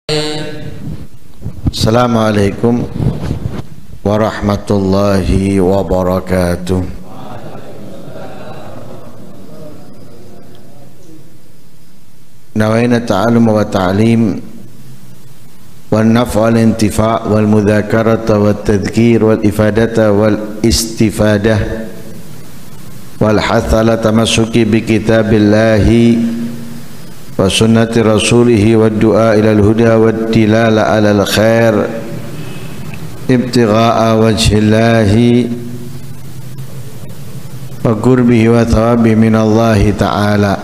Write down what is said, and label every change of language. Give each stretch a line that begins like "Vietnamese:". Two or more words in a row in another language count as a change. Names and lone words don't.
Arabic: السلام عليكم ورحمة الله وبركاته. نوينا التعلم والتعليم والنفع والانتفاع والمذاكرة والتذكير والإفادة والاستفادة والحث على التمسك بكتاب الله وسنة رسوله والدعاء إلى الهدى والدلالة على الخير ابتغاء وجه الله وقربه وثوابه من الله تعالى.